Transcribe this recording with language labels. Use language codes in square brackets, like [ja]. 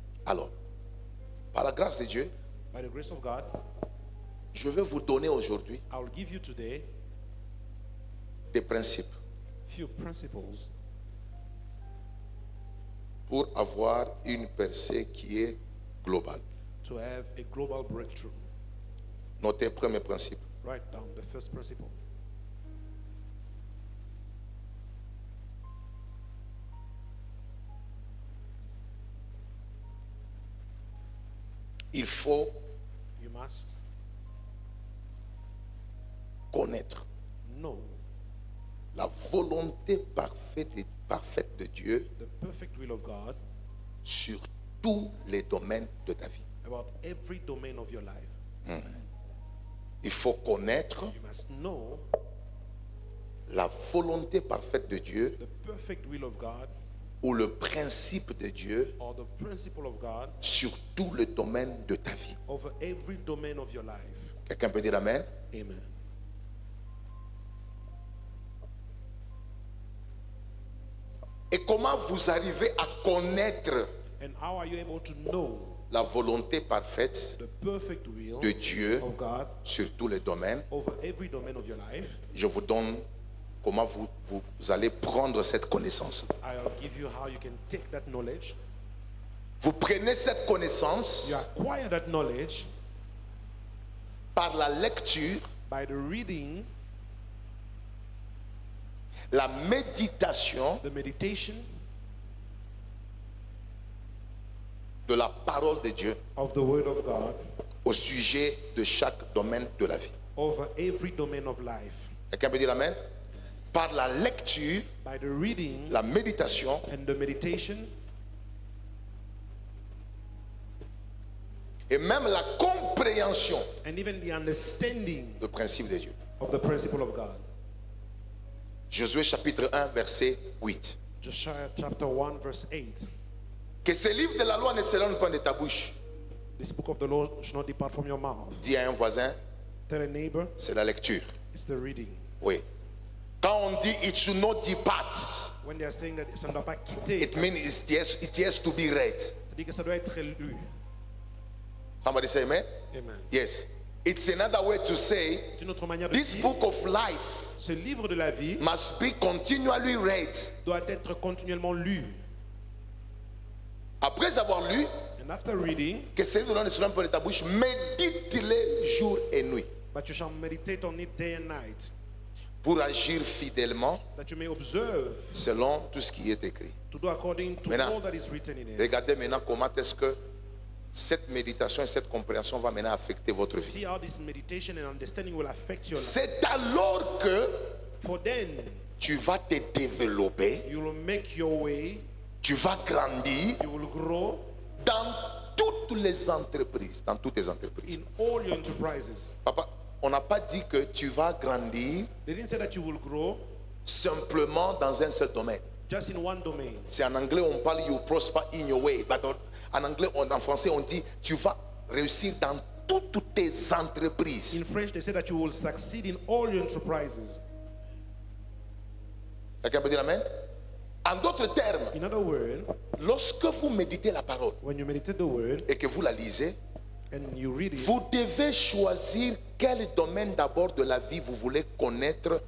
[fr] Alors, par la grâce de Dieu, [en] By the grace of God, [fr] je vais vous donner aujourd'hui [en] I will give you today [fr] des principes [en] few principles [fr] pour avoir une percée qui est globale. [en] to have a global breakthrough. [fr] Notez premier principe. [en] Write down the first principle. [fr] Il faut [en] You must [fr] connaître [en] know [fr] la volonté parfaite de Dieu [en] the perfect will of God [fr] sur tous les domaines de ta vie. [en] about every domain of your life. [fr] Il faut connaître [en] You must know [fr] la volonté parfaite de Dieu [en] the perfect will of God [fr] ou le principe de Dieu [en] or the principle of God [fr] sur tous les domaines de ta vie. [en] over every domain of your life. [fr] Quelqu'un peut dire amen? Amen. Et comment vous arrivez à connaître [en] And how are you able to know [fr] la volonté parfaite [en] the perfect will [fr] de Dieu [en] of God [fr] sur tous les domaines? [en] over every domain of your life? [fr] Je vous donne comment vous allez prendre cette connaissance. [en] I'll give you how you can take that knowledge. [fr] Vous prenez cette connaissance [en] You acquire that knowledge [fr] par la lecture, [en] by the reading, [fr] la méditation [en] the meditation [fr] de la parole de Dieu [en] of the Word of God [fr] au sujet de chaque domaine de la vie. [en] over every domain of life. [fr] Quelqu'un peut dire amen? Par la lecture, [en] By the reading [fr] la méditation [en] and the meditation [fr] et même la compréhension [en] and even the understanding [fr] du principe de Dieu. [en] of the principle of God. [fr] Josué chapitre 1 verset 8. [en] Joshua chapter 1 verse 8. [fr] Que ce livre de la loi ne s'éloigne pas de ta bouche. [en] This book of the law should not depart from your mouth. [fr] Dis à un voisin, [en] Tell a neighbor, [fr] c'est la lecture. [en] it's the reading. [fr] Oui. Quand on dit [en] it should not depart, When they are saying that [fr] ça ne doit pas quitter, [en] it means it has to be read. [fr] dit que ça doit être lu. [en] Somebody say amen? Amen. Yes. It's another way to say [fr] C'est une autre manière de [en] this [fr] dire. [en] book of life [fr] Ce livre de la vie [en] must be continually read. [fr] doit être continuellement lu. Après avoir lu, [en] And after reading, [fr] que ce livre de la loi ne s'éloigne pas de ta bouche, médite-le jour et nuit [en] but you shall meditate on it day and night, [fr] pour agir fidèlement [en] that you may observe [fr] selon tout ce qui est écrit. [en] to do according to [fr] Maintenant, [en] all that is written in it. [fr] Regardez maintenant comment est-ce que cette méditation et cette compréhension va maintenant affecter votre vie. [en] See how this meditation and understanding will affect your life. [fr] C'est alors que [en] For then, [fr] tu vas te développer, [en] you will make your way, [fr] tu vas grandir [en] you will grow [fr] dans toutes les entreprises, dans toutes tes entreprises. [en] in all your enterprises. [fr] Papa, on n'a pas dit que tu vas grandir [en] They didn't say that you will grow [fr] simplement dans un seul domaine. [en] just in one domain. [fr] C'est en anglais on parle [en] you prosper in your way, [fr] but en anglais, en français on dit tu vas réussir dans toutes tes entreprises. [en] In French, they say that you will succeed in all your enterprises. [fr] Quelqu'un peut dire amen? En d'autres termes, [en] In other words, [fr] lorsque vous méditez la parole [en] when you meditate the word [fr] et que vous la lisez, [en] and you read it, [fr] vous devez choisir quel domaine d'abord de la vie vous voulez connaître